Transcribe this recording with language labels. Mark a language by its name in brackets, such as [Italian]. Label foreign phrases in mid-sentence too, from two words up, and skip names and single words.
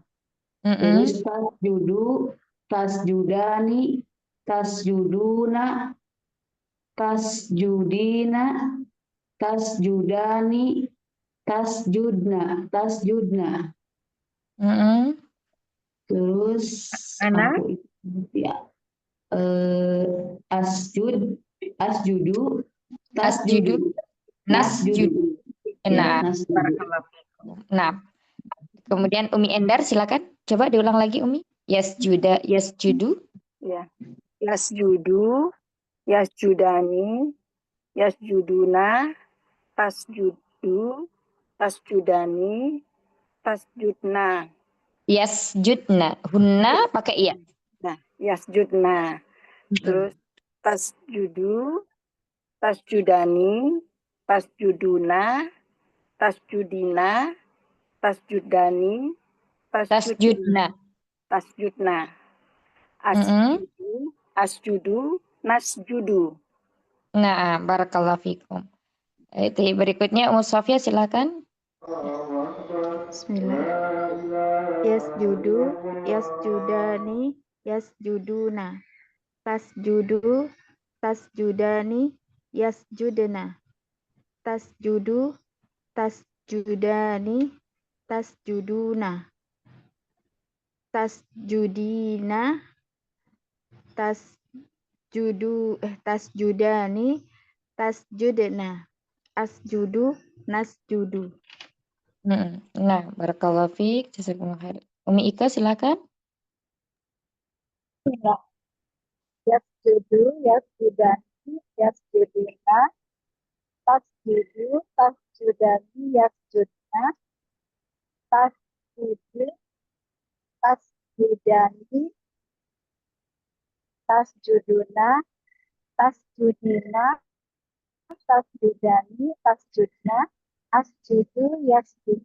[Arabic] Terus تسجد تسجدان تسجدون تسجدين تسجدان تسجدن تسجدن. [Indonesian] Terus [Arabic] Ana? [Indonesian] aku ya asjudu, [Arabic] Asjudu, tasjudu, nasjudu. [Indonesian] ya, Nah, [Arabic] nasjudu. بارك الله فيكم. [Indonesian] Nah, kemudian Umi Endar silakan. Coba diulang lagi Umi. Yasjudu. Ya. [Arabic] Yasjudu, يسجدان يسجدون تسجد تسجدان تسجدن. يسجدن هن [Indonesian] pakai iya. Nah, yasjudna. [Arabic] Terus تسجد تسجدان تسجدون تسجدين تسجدان, Tasjudna. تسجدن أسجد أسجد نسجد. [Indonesian] Nah, [Arabic] بارك الله فيكم. [Indonesian] Itu berikutnya Umu Sofia silakan. [Arabic] Bismillah. يسجد يسجدان يسجدون. تسجد تسجدان يسجدن. تسجد تسجدان تسجدون. تسجدين تسجدان تسجدن. أسجد نسجد. [Indonesian] Nah, [Arabic] بارك الله فيك جزاكم الله خير. [Indonesian] Umi Ika silakan. [Arabic] يسجد يسجدان يسجدين. تسجد تسجدان يسجدن. تسجد تسجدان تسجدون تسجدين تسجدان تسجدن أسجد يسجد.